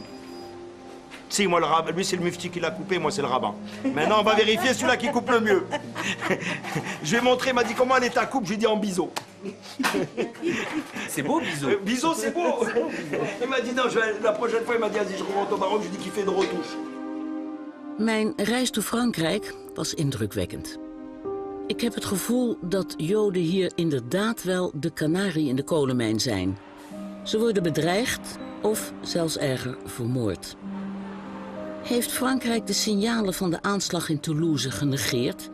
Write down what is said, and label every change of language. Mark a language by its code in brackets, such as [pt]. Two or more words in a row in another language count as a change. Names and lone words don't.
[fr] Si, moi, le rabbin, lui, c'est le mufti qui l'a coupé, moi, c'est le rabbin. Maintenant, on va vérifier celui-là qui coupe le mieux. Je vais montrer, il m'a dit comment elle est ta coupe, j'ai dit en biseau. C'est beau, biseau. Biseau, c'est beau. Il m'a dit, non, la prochaine fois, il m'a dit, vas-y, je rentre au Maroc, je dis qu'il fait de retouche. [nl] Mijn reis door Frankrijk was indrukwekkend. Ik heb het gevoel dat Joden hier inderdaad wel de kanarie in de kolenmijn zijn. Ze worden bedreigd of zelfs erger vermoord. Heeft Frankrijk de signalen van de aanslag in Toulouse genegeerd?